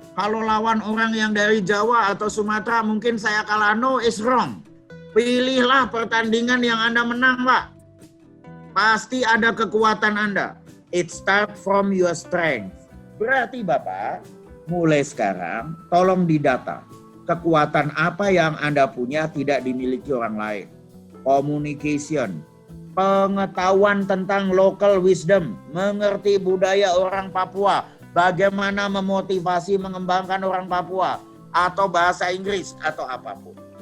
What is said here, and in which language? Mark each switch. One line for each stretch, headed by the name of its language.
Indonesian: Kalau lawan orang yang dari Jawa atau Sumatera, mungkin saya kalah.
English: No, is wrong.
Indonesian: Pilihlah pertandingan yang Anda menang, Pak. Pasti ada kekuatan Anda.
English: It start from your strength.
Indonesian: Berarti Bapak, mulai sekarang tolong didata. Kekuatan apa yang Anda punya tidak dimiliki orang lain. Communication, pengetahuan tentang local wisdom, mengerti budaya orang Papua, bagaimana memotivasi mengembangkan orang Papua, atau bahasa Inggris, atau apapun.